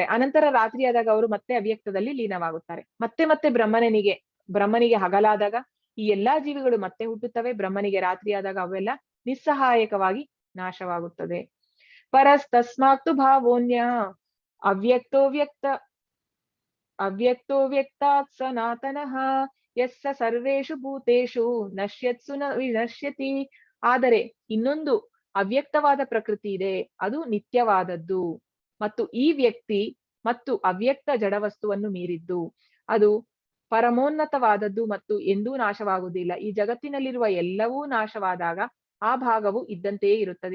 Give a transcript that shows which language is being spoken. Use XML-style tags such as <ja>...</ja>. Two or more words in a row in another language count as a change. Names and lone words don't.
<kn>ಅನಂತರ ರಾತ್ರಿ ಆದಾಗ ಅವರು ಮತ್ತೆ ಅವ್ಯಕ್ತದಲ್ಲಿ ಲೀನವಾಗುತ್ತಾರೆ. ಮತ್ತೆ ಮತ್ತೆ ಬ್ರಹ್ಮನಿಗೆ ಹಗಲಾದಾಗ ಈ ಎಲ್ಲಾ ಜೀವಿಗಳು ಮತ್ತೆ ಹುಟ್ಟುತ್ತವೆ. ಬ್ರಹ್ಮನಿಗೆ ರಾತ್ರಿ ಆದಾಗ ಅವೆಲ್ಲ ನಿಸ್ಸಹಾಯಕವಾಗಿ ನಾಶವಾಗುತ್ತದೆ.</kn> <sa>परस्तस्मात्तु भावोन्य अव्यक्तो व्यक्तात् सनातनः यस्स सर्वेषु भूतेषु नश्यत्सु न विनश्यति.</sa> <kn>ಆದರೆ ಇನ್ನೊಂದು ಅವ್ಯಕ್ತವಾದ ಪ್ರಕೃತಿ ಇದೆ, ಅದು ನಿತ್ಯವಾದದ್ದು ಮತ್ತು ಈ ವ್ಯಕ್ತಿ ಮತ್ತು ಅವ್ಯಕ್ತ ಜಡವಸ್ತುವನ್ನು ಮೀರಿದ್ದು. ಅದು ಪರಮೋನ್ನತವಾದದ್ದು ಮತ್ತು ಎಂದೂ ನಾಶವಾಗುವುದಿಲ್ಲ. ಈ ಜಗತ್ತಿನಲ್ಲಿರುವ ಎಲ್ಲವೂ ನಾಶವಾದಾಗ ಆ ಭಾಗವು ಇದ್ದಂತೆಯೇ ಇರುತ್ತದೆ.</kn>